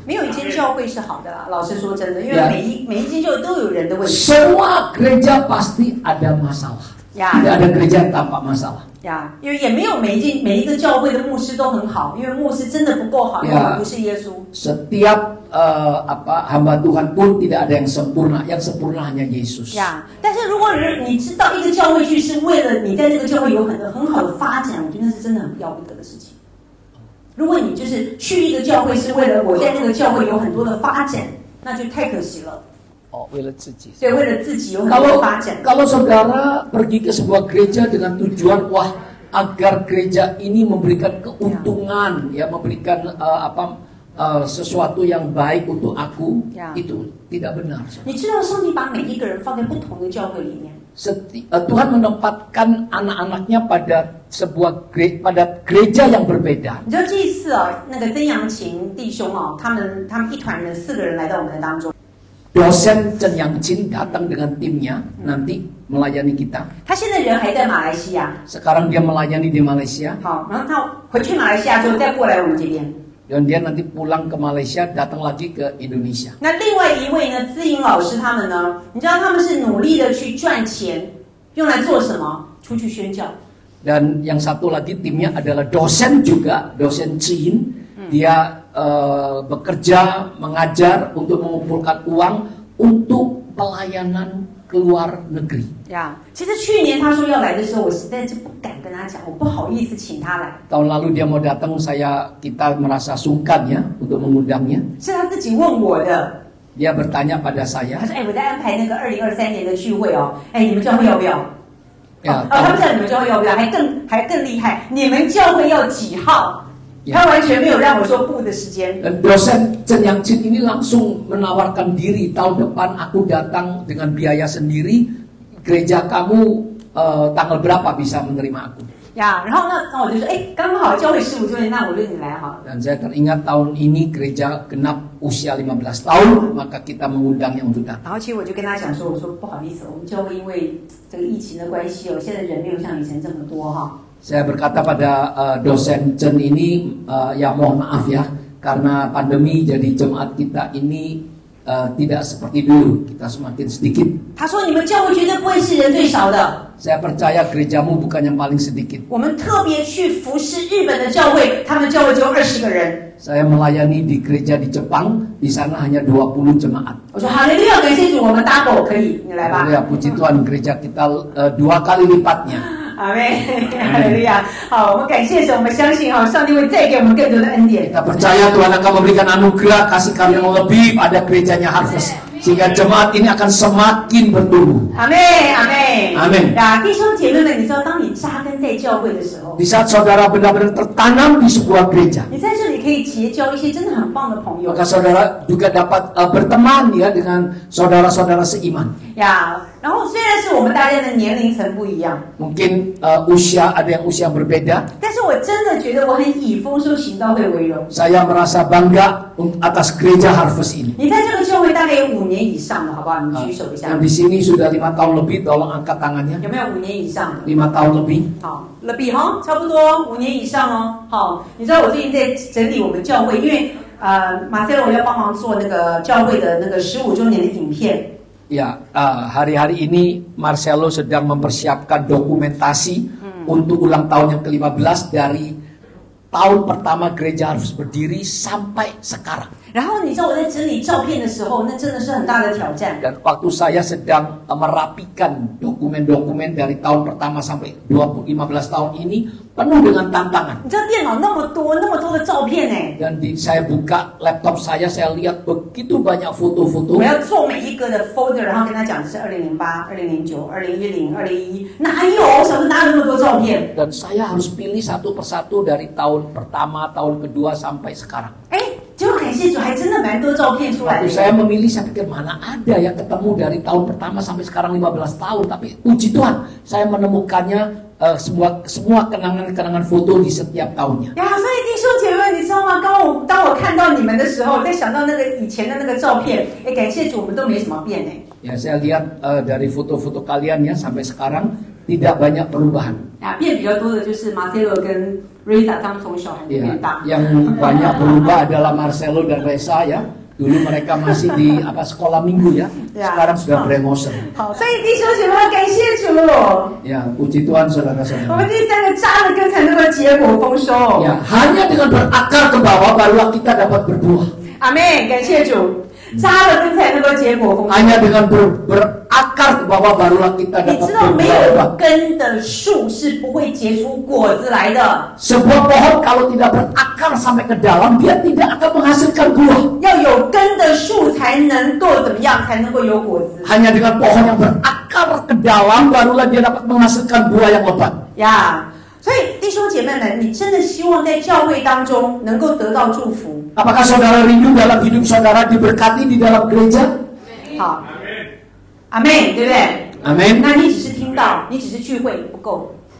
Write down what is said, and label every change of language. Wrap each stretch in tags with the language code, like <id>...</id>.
<zh>没有一间教会是好的啦，老实说真的，因为每一间教会都有人的问题。</zh> <id>Semua gereja pasti ada masalah. Tidak ada gereja tanpa masalah.</id> <zh>呀，因为也没有每一个教会的牧师都很好，因为牧师真的不够好，因为不是耶稣。</zh> <id>Setiap hamba Tuhan pun tidak ada yang sempurna, yang sempurna hanya Yesus.</id> <zh>呀，但是如果你知道一个教会去是为了你在这个教会有很好的发展，我觉得那是真的很不要不得的事情。如果你就是去一个教会是为了我在这个教会有很多的发展，那就太可惜了。为了自己。对，为了自己有很多发展。</zh> <id>Kalau saudara pergi ke sebuah gereja dengan tujuan agar gereja ini memberikan keuntungan, ya memberikan sesuatu yang baik untuk aku, itu tidak benar.</id> <zh>你知道上帝把每一个人放在不同的教会里面。</zh> <id>Tuhan menempatkan anak-anaknya pada gereja yang berbeda.</id> <zh>你知道这一次那个曾阳晴弟兄他们一团人4个人来到我们的当中。</zh> <id>Dosen Chen Yang Chin datang dengan timnya nanti melayani kita.</id> <zh>他现在人还在马来西亚。</zh> <id>Sekarang dia melayani di Malaysia.</id> <zh>好，然后他回去马来西亚之后再过来我们这边。</zh> <id>Dan dia nanti pulang ke Malaysia, datang lagi ke Indonesia.</id> <zh>那另外一位呢，资颖老师他们呢，你知道他们是努力的去赚钱，用来做什么？出去宣教。</zh> <id>Dan yang satu lagi timnya adalah dosen juga, dosen Chin. Dia bekerja, mengajar untuk mengumpulkan uang untuk pelayanan ke luar negeri.</id> <zh>呀，其实去年他说要来的时候，我实在是不敢跟他讲，我不好意思请他来。</zh> <id>Tahun lalu dia mau datang, kita merasa sungkan ya untuk mengundangnya.</id> <zh>是他自己问我的。</zh> <id>Dia bertanya pada saya.</id> <zh>他说：“我在安排那个2023年的聚会你们教会要不要？” 他不知道你们教会要不要，还更厉害，你们教会要几号？他完全没有让我说不的时间。</zh> <id>Dan dosen Chen Yang Chin ini langsung menawarkan diri, tahun depan aku datang dengan biaya sendiri, gereja kamu tanggal berapa bisa menerima aku?</id> <zh>呀，然后那我就说，刚好教会15周年，那我就你来好了。</zh> <id>Dan saya teringat tahun ini gereja genap usia 15 tahun, maka kita mengundangnya untuk datang.</id> <zh>然后其实我就跟他讲说，我说不好意思，我们教会因为这个疫情的关系现在人没有像以前这么多哈。</zh> <id>Saya berkata pada dosen Chen ini, ya mohon maaf ya, karena pandemi jadi jemaat kita ini tidak seperti dulu, kita semakin sedikit.</id> <zh>他说你们教会绝对不会是人最少的。</zh> <id>Saya percaya gerejamu bukan yang paling sedikit.</id> <zh>我们特别去服侍日本的教会，他们教会只有20个人。</zh> <id>Saya melayani di gereja di Jepang, di sana hanya 20 jemaat.</id> <zh>我说好嘞，利亚感谢主，我们 double 可以，你来吧。</zh> <id>Ya, puji Tuhan, gereja kita 2 kali lipatnya.</id> <zh>阿妹，哈利路亚！好，我们感谢神，我们相信上帝会再给我们更多的恩典。</zh> <id>Kita percaya Tuhan akan memberikan anugerah kasih karunia yang lebih pada gerejanya Harvest, sehingga jemaat ini akan semakin bertumbuh.</id> <zh>阿妹，阿妹，</zh> <id>Amin.</id> <zh>弟兄姐妹们，你知道，当你扎根在教会的时候，</zh> <id>Di saat saudara benar-benar tertanam di sebuah gereja,</id> <zh>你在这里可以结交一些真的很棒的朋友。</zh> <id>maka saudara juga dapat berteman ya dengan saudara-saudara seiman.</id> <zh>呀，然后虽然是我们大家的年龄层不一样，</zh> <id>Mungkin ada yang usia berbeda.</id> <zh>但是我真的觉得我很以丰收行道会为荣。</zh> <id>Saya merasa bangga atas gereja Harvest ini.</id> <zh>你在这个教会大概有5年以上的，好不好？你举手一下。</zh> <id>Yang di sini sudah 5 tahun lebih, tolong angkat tangannya.</id> <zh>有没有5年以上的？</zh> <id>5 tahun lebih.</id> <zh>好，了比哈，差不多5年以上哦。好，你知道我最近在整理我们教会，因为马塞罗要帮忙做那个教会的那个15周年的影片。</zh> <id>Ya, hari-hari ini Marcelo sedang mempersiapkan dokumentasi untuk ulang tahun yang ke-15 dari tahun pertama gereja Harvest berdiri sampai sekarang.</id> <zh>然后你知道我在整理照片的时候，那真的是很大的挑战。</zh> <id>Dan waktu saya sedang merapikan dokumen-dokumen dari tahun pertama sampai 15 tahun ini penuh dengan tantangan.</id> <zh>你知道电脑那么多的照片呢，</zh> <id>Dan saya buka laptop saya lihat begitu banyak foto-foto.</id> <zh>我要做每一个的 folder， 然后跟他讲这是2008、2009、2010、2011，哪有？我想说哪有那么多照片？</zh> <id>Dan saya harus pilih satu persatu dari tahun pertama, tahun kedua sampai sekarang.</id> <zh>结果感谢主，还真的蛮多照片出来</zh> <id>Waktu</id> <zh>的。</zh> <id>saya memilih, saya pikir mana ada yang ketemu dari tahun pertama sampai sekarang 15 tahun. Tapi puji Tuhan, saya menemukannya semua kenangan-kenangan foto di setiap tahunnya.</id> <zh>呀，所以弟兄姐妹们，你知道吗？当我看到你们的时候，在想到那个以前的那个照片，感谢主，我们都没什么变哎。</zh> <id>Ya, saya lihat dari foto-foto kalian ya sampai sekarang tidak banyak perubahan.</id> <zh>变比较多的就是 Marcelo 跟 Reza 他们从小孩就变大。</zh> <id>Yang banyak berubah adalah Marcelo dan Reza ya. Dulu mereka masih di sekolah minggu ya, sekarang sudah promotion.</id> <zh>好，所以弟兄姐妹们，感谢主。</zh> <id>Ya, puji Tuhan</id> <zh>我</zh> <id>saudara-saudara.</id> <zh>们第三个扎了根才能够结果丰收。</zh> <id>Ya, hanya dengan berakar ke bawah barulah kita dapat berbuah.</id> <zh>阿妹，感谢主，扎了根才能够结果丰收。</zh> <id>Hanya dengan berakar ke bawah barulah kita</id> <zh>你</zh> <id>dapat</id> <zh>知道没</zh> <id>berbuah.</id> <zh>有根的树是不会结出果子来的。</zh> <id>Sebuah pohon kalau tidak berakar sampai ke dalam, dia tidak akan menghasilkan buah.</id> <zh>要有根的树才能够怎么样？才能够有果子</zh> <id>Hanya dengan pohon yang berakar ke dalam, barulah dia dapat menghasilkan buah yang lebat.</id> <zh>呀。所以弟兄姐妹们，你真的希望在教会当中能够得到祝福。</zh> <id>Apakah saudara rindu dalam hidup saudara diberkati di dalam gereja?</id> <zh>好，阿妹，对不对？</zh> <id>Amin.</id> <zh>那你只是听到，你只是聚会不够。</zh>